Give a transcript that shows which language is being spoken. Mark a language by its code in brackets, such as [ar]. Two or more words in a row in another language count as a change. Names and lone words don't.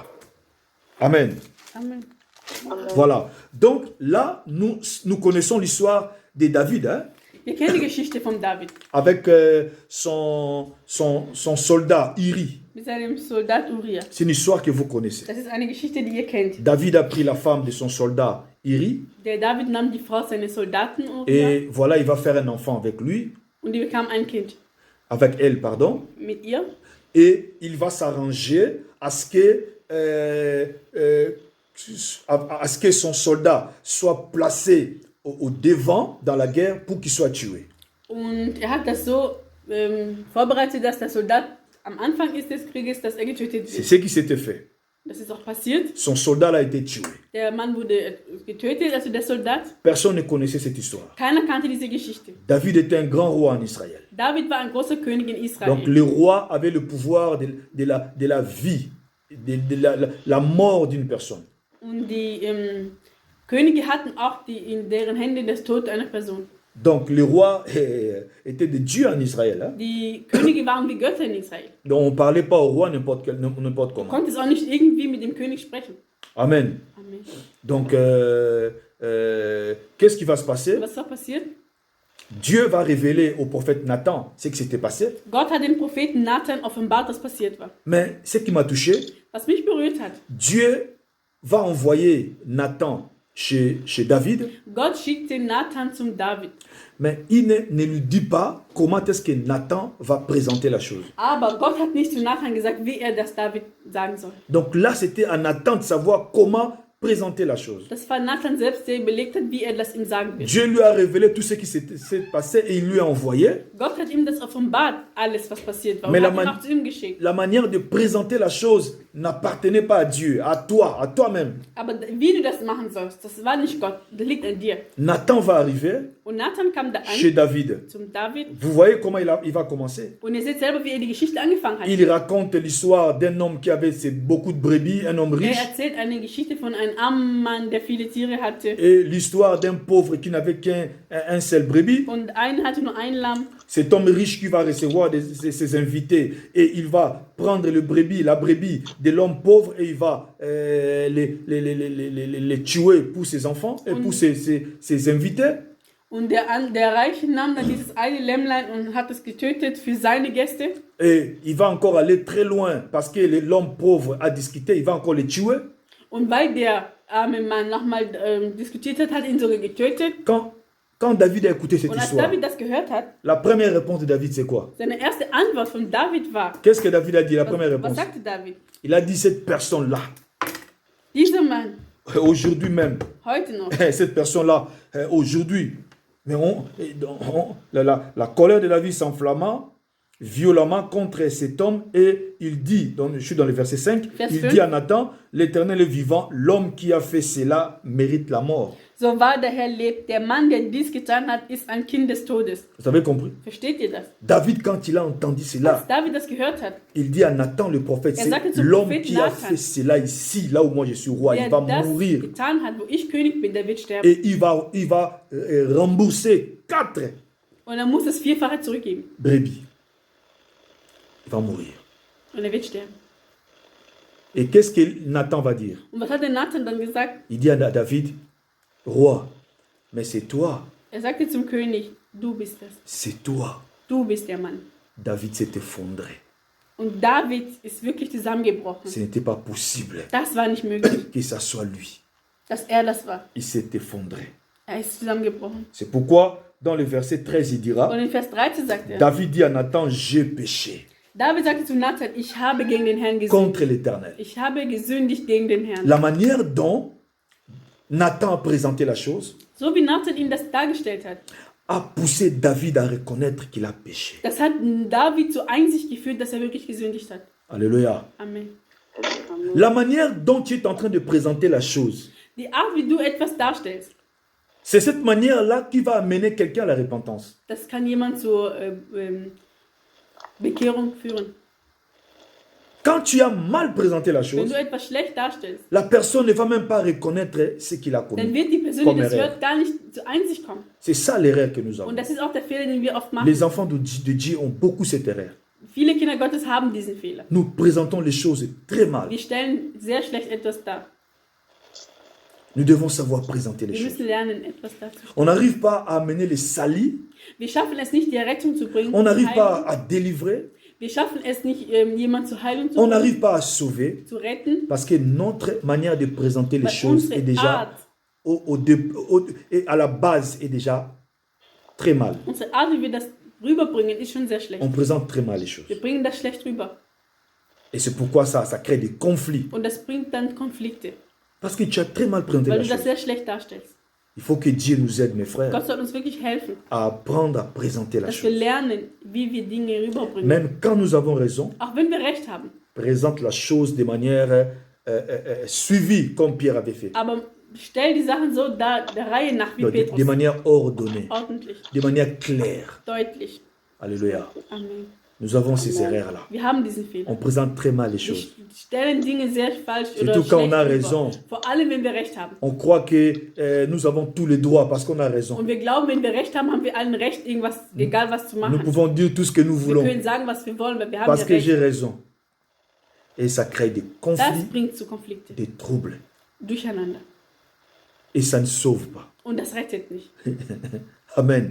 [fr] Amen. Amen. Voilà. Donc là, nous connaissons l'histoire de David, hein, [de] Wir kennen die Geschichte von David. [fr] avec son soldat Iri. [de] Mit seinem Soldat Uriah. [fr] C'est une histoire que vous connaissez. [de] Das ist eine Geschichte, die ihr kennt. [fr] David a pris la femme de son soldat Iri [de] Der David nahm die Frau seines Soldaten Uriah [fr] et voilà, il va faire un enfant avec lui, [de] und die bekam ein Kind [fr] avec elle, pardon, [de] mit ihr. [fr] et il va s'arranger à ce que son soldat soit placé au devant dans la guerre pour qu'il soit tué. [de] Und hat das so vorbereitet, dass der Soldat am Anfang ist des Krieges, dass getötet [fr] C'est [de] wird. [fr] ce qui s'était fait. [de] Das ist auch passiert. [fr] Son soldat a été tué. [de] Der Mann wurde getötet, also der Soldat. [fr] Personne ne connaissait cette histoire. [de] Keiner kannte diese Geschichte. [fr] David était un grand roi en Israël. [de] David war ein großer König in Israel. [fr] Donc le roi avait le pouvoir de la vie, de la mort d'une personne. [de] Und die Könige hatten auch in deren Händen das Tod einer Person. [fr] Donc le roi était de Dieu en Israël. Hein? [de] Die Könige waren wie Götter in Israel. [fr] Donc on ne parlait pas au roi n'importe [de] Du [fr] comment. [de] konntest auch nicht irgendwie mit dem König sprechen. [fr] Amen. Amen. Donc qu'est-ce qui va se passer? [de] Was war passiert? [fr] Dieu va révéler au prophète Nathan ce qui s'était passé. [de] Gott hat dem Propheten Nathan offenbart, was passiert war. [fr] Mais ce qui m'a touché, [de] Was mich berührt hat. [fr] Dieu va envoyer Nathan chez David, [de] Gott schickte Nathan zum David. [fr] mais il ne lui dit pas comment est-ce que Nathan va présenter la chose. [de] Aber Gott hat nicht zu Nathan gesagt, wie er das David sagen soll. [fr] Donc là, c'était à Nathan de savoir comment présenter la chose. [de] Das war Nathan selbst, der überlegt hat, wie er das ihm sagen wird. [fr] Dieu lui a révélé tout ce qui s'est passé et il lui a envoyé. [de] Gott hat ihm das offenbart, alles was passiert war. [fr] Mais [de] Und [fr] la [de] hat ihn [fr] man- [de] auch zu ihm geschickt. [fr] La manière de présenter la chose n'appartenait pas à Dieu, à toi-même. [de] Aber wie du das machen sollst, das war nicht Gott, das liegt an dir. [fr] Nathan va arriver [de] Und Nathan kam da [fr] chez [de] an, [fr] David. [de] zum David. [fr] Vous voyez comment il va commencer. [de] Und ihr seht selber, wie er die Geschichte angefangen hat. [fr] Il raconte l'histoire d'un homme qui avait beaucoup de brebis, un homme [de] Er [fr] riche, [de] erzählt eine Geschichte von einem armen Mann, der viele Tiere hatte. [fr] et l'histoire d'un pauvre qui n'avait qu'un seul brebis. [de] Und einer hatte nur ein Lamm. [fr] Cet homme riche qui va recevoir ses invités et il va prendre la brebis de l'homme pauvre et il va les tuer pour ses enfants et pour ses invités. [de] Und der Reiche nahm dann dieses eine Lämmlein und hat es getötet für seine Gäste. [fr] Et il va encore aller très loin parce que l'homme pauvre a discuté, il va encore les tuer. [de] Und weil der arme Mann nochmal diskutiert hat, hat ihn sogar getötet. [fr] Quand David a écouté cette [de] Und als [fr] histoire, [de] David das gehört hat, [fr] la première réponse de David, c'est quoi? [de] seine erste Antwort von David war, [fr] Qu'est-ce que David a dit, la première [de] was [fr] réponse? [de] sagte David? [fr] Il a dit, cette personne-là, [de] Dieser Mann, [fr] aujourd'hui même, [de] heute noch, [fr] cette personne-là, aujourd'hui, mais la colère de David s'enflamma violemment contre cet homme et il dit, je suis dans le verset 5, [de] Vers [fr] il [de] 5. [fr] dit à Nathan, l'Éternel est vivant, l'homme qui a fait cela mérite la mort. [de] so wahr der Herr lebt, der Mann, der dies getan hat, ist ein Kind des Todes. [fr] Vous avez compris? [de] Versteht ihr das? [fr] David, quand il a entendu cela, [de] Als David das gehört hat, [fr] il dit à Nathan le prophète, [de] Er [fr] c'est [de] sagte zum [fr] l'homme [de] Propheten [fr] qui a [de] Nathan, [fr] fait cela ici, là où moi je suis roi, il [de] der [fr] va [de] das [fr] mourir. [de] getan hat, wo ich König bin, der wird sterben. [fr] Et il va rembourser 4 [de] Und er muss das Vierfache zurückgeben. [fr] brebis. Il va mourir. [de] Und er wird sterben. [fr] Et qu'est-ce que Nathan va dire? [de] Und was hat der Nathan dann gesagt? [fr] Il dit à David, roi, mais c'est toi, [de] Er sagte zum König, du bist das. [fr] c'est toi. [de] Du bist der Mann. [fr] David s'est effondré. [de] Und David ist wirklich zusammengebrochen. [fr] Ce n'était pas possible [de] Das war nicht möglich, [fr] que ça soit lui. [de] dass er das war. [fr] Il s'est effondré. [de] Er ist zusammengebrochen. [fr] C'est pourquoi, dans le verset 13, il dira, [de] Und in Vers 13 sagt er, [fr] David dit à Nathan, j'ai péché [de] David sagte zu Nathan, ich habe gegen den Herrn gesündigt. [fr] contre l'Éternel. [de] Ich habe gesündigt gegen den Herrn. [fr] La manière dont Nathan a présenté la chose [de] So wie Nathan ihm das dargestellt hat, [fr] a poussé David à reconnaître qu'il a péché. [de] Das hat David zur Einsicht geführt, dass er wirklich gesündigt hat. [fr] Alléluia. [de] Amen. [fr] La manière dont tu es en train de présenter la chose, [de] Die Art, wie du etwas darstellst, [fr] c'est cette manière-là qui va amener quelqu'un à la repentance. [de] das kann jemand zur Bekehrung führen. [fr] Quand tu as mal présenté la [de] Wenn [fr] chose, [de] du etwas schlecht darstellst, [fr] la personne ne va même pas reconnaître ce qu'il a [de] dann [fr] commis. [de] wird die Person, Komm, die das Herr. hört, gar nicht zur Einsicht kommen. [fr] C'est ça l'erreur que nous avons. [de] Und das ist auch der Fehler, den wir oft machen. [fr] Les enfants de Dieu ont beaucoup cette erreur. [de] Viele Kinder Gottes haben diesen Fehler. [fr] Nous présentons les choses très mal. [de] Wir stellen sehr schlecht etwas dar. [fr] Nous devons savoir présenter les [de] Wir [fr] choses. [de] müssen lernen, etwas darzustellen. [fr] On n'arrive pas à amener les salis, [de] Wir schaffen es nicht, die Errettung zu bringen. [fr] on [de] zu [fr] n'arrive [de] heilen. [fr] pas à délivrer, [de] Wir schaffen es nicht, jemanden zu heilen, zu, [fr] on n'arrive pas à sauver, [de] zu retten. [fr] parce que notre manière de présenter les [de] Weil [fr] choses [de] unsere [fr] est déjà, [de] Art, [fr] à la base, est déjà très mal. [de] unsere Art, wie wir das rüberbringen, ist schon sehr schlecht. [fr] On présente très mal les choses. [de] Wir bringen das schlecht rüber. [fr] Et c'est pourquoi ça crée des conflits. [de] Und das bringt dann Konflikte, [fr] Parce que tu as très mal présenté [de] weil [fr] la [de] du das [fr] chose. [de] sehr schlecht darstellst. [fr] Il faut que Dieu nous aide, mes frères, [de] Gott soll uns wirklich helfen, [fr] à apprendre à présenter la [de] dass wir [fr] chose. [de] lernen, wie wir Dinge rüberbringen. [fr] Même quand nous avons raison, [de] Auch wenn wir recht haben. [fr] présente la chose de manière suivie, comme Pierre avait fait. [de] Aber stell die Sachen so der Reihe nach, wie [fr] De [de] Petrus. [fr] manière ordonnée, [de] Ordentlich, [fr] de manière claire. [de] deutlich. [fr] Alléluia. [de] Amen. [fr] Nous avons ces erreurs-là. [de] Wir haben diesen Fehler. [fr] On présente très mal les [de] Wir [fr] choses. [de] stellen Dinge sehr falsch oder [fr] Surtout quand on [de] schlecht [fr] a [de] rüber. [fr] raison. [de] Vor allem, wenn wir recht haben. [fr] On croit que nous avons tous les droits parce qu'on a raison. [de] Und wir glauben, wenn wir recht haben, haben wir allen Recht, irgendwas, egal was zu [fr] Nous [de] machen. [fr] pouvons dire tout ce que nous [de] Wir [fr] voulons [de] können sagen, was wir wollen, weil wir haben [fr] parce [de] ja [fr] que [de] recht. [fr] j'ai raison. Et ça crée des [de] Das [fr] conflits, [de] bringt zu Konflikten, [fr] des troubles. [de] durcheinander. [fr] Et ça ne sauve pas. [de] Und das rettet nicht. [fr] Amen.